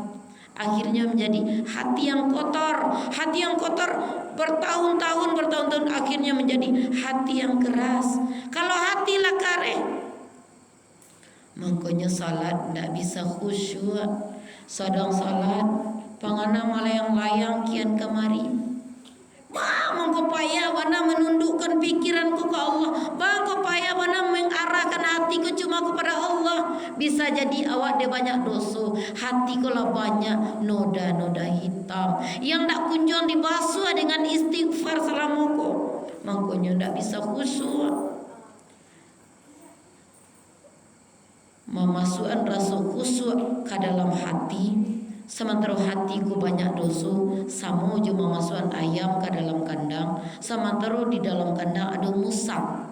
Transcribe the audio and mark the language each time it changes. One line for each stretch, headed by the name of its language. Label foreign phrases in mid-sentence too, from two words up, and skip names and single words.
Indonesian: Akhirnya menjadi hati yang kotor. Hati yang kotor bertahun-tahun akhirnya menjadi hati yang keras. Kalau hati
Minangkabau: lah kareh,
Indonesian: makanya salat tidak bisa khusyuk.
Minangkabau: Sedang salat pangana malayang-layang kian kemari. Mangko payah bana
Indonesian: menundukkan pikiranku ke Allah.
Minangkabau: Mangko payah bana
Indonesian: mengarahkan hatiku cuma kepada Allah. Bisa jadi awak dia banyak dosa, hatiku lah banyak noda-noda hitam yang tak kunjung dibasuh dengan istighfar selamuku. Makanya tidak bisa khusyuk. Memasukkan rasa khusyuk ke dalam hati, sementara hatiku banyak dosa, sama cuma masukkan ayam ke dalam kandang, sementara di dalam kandang ada musang.